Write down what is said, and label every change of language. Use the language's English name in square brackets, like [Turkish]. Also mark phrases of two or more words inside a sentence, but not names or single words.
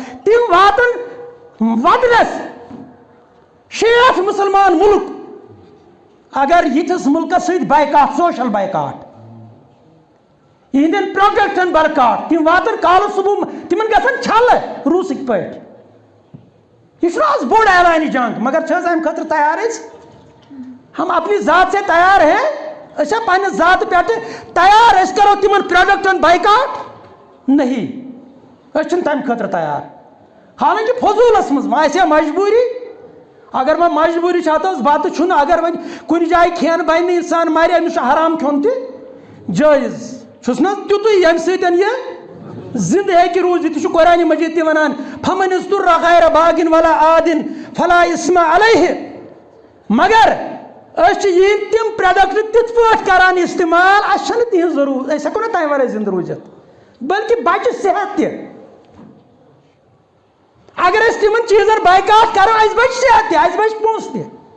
[Kashmiri] تِم واتن ودنس 60 مُسلمان مُلک اگر یِتھِس مُلکس سۭتۍ بایکاٹ [English] social boycott [Kashmiri] یِہنٛدٮ۪ن پروڈکٹن برکاٹ تِم واتن کالہٕ صبح تِمن گژھن چھلہٕ روٗسٕکۍ پٲٹھۍ. یہ چھُنہ آز بوٚڑ اعلانِ جنگ. مگر چھِ حظ امہِ خٲطرٕ تیار أسۍ؟ [Urdu] ہم اپنی ذات سے تیار ہیں؟ [Kashmiri] أسۍ چھا پننہِ ذاتہٕ پٮ۪ٹھٕ تیار أسۍ کرو تِمن پروڈکٹن بایکاٹ؟ نہیں أسۍ چھِنہٕ تمہِ خٲطرٕ تیار. حالانکہِ فضوٗلس منٛز وۄنۍ آسہِ ہا مجبوٗری. اگر وۄنۍ مجبوٗری چھِ اتھ حظ بتہٕ چھُنہٕ اگر وۄنۍ کُنہِ جایہِ کھٮ۪ن بنہِ نہٕ انسان مرِ أمِس چھُ حرام کھیوٚن تہِ جٲیز. چھُس نہ تیُتُے ییٚمہِ سۭتۍ یہِ زندٕ ہیٚکہِ روٗزِتھ. یہِ چھُ قرآنِ مجیٖد تہِ ونان [Arabic] فمن اضطر غیر باغٍ ولا عادٍ فلا اثم علیہ. [Kashmiri] مگر أسۍ چھِ یِہنٛدۍ تِم پروڈکٹ تِتھ پٲٹھۍ کران استعمال اَسہِ چھنہٕ تِہنٛز ضروٗرت. أسۍ ہٮ۪کو نہٕ تمہِ ورٲے زندٕ روٗزِتھ بلکہِ بچہِ صحت تہِ. اگر أسۍ تِمن چیٖزن بایکاٹ کرو اَسہِ بچہِ صحت تہِ اَسہِ بچہِ پونٛسہٕ تہِ.